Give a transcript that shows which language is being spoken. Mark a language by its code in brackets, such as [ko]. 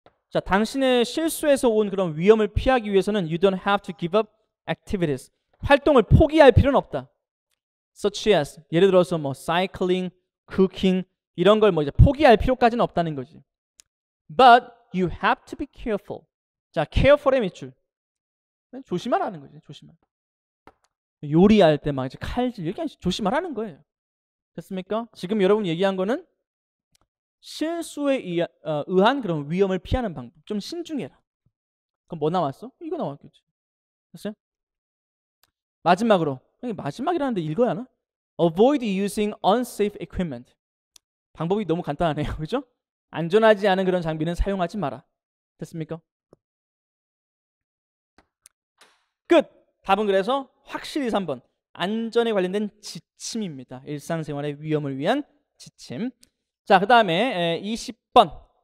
[ko] 자, 당신의 실수에서 온 그런 위험을 피하기 위해서는 [en] you don't have to give up activities. [ko] 활동을 포기할 필요는 없다. such as, 예를 들어서 뭐 cycling, cooking 이런 걸 뭐 이제 포기할 필요까지는 없다는 거지. [en] But you have to be careful. [ko] 자, careful의 밑줄. 조심하라는 거지. 조심하라. 요리할 때 막 이제 칼질 이렇게 조심하라는 거예요. 됐습니까? 지금 여러분 얘기한 거는 실수에 의한 그런 위험을 피하는 방법. 좀 신중해라. 그럼 뭐 나왔어? 이거 나왔겠지. 됐어요? 마지막으로. 마지막이라는데 읽어야 하나? [en] Avoid using unsafe equipment. [ko] 방법이 너무 간단하네요. 그죠? 안전하지 않은 그런 장비는 사용하지 마라. 됐습니까? 끝! 답은 그래서 확실히 3번. 안전에 관련된 지침입니다. 일상생활의 위험을 위한 지침. 자, 그 다음에 20번.